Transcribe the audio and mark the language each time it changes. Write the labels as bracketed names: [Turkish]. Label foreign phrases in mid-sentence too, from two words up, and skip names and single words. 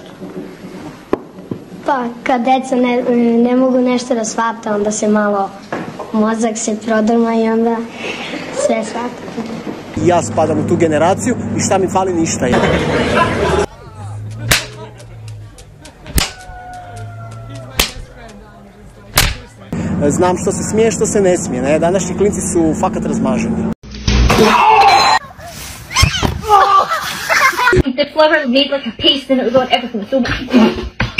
[Serbian] Pa, kad deca ne mogu nešto da shvata, onda se malo mozak se prodrma i onda sve shvata. [Croatian] Ja spadam u tu generaciju i šta mi fali, ništa. Znam što se smije, što se ne smije. Ne? Današnji klinci su fakat razmaženi. [English] The floor was made like a paste and it was on everything. So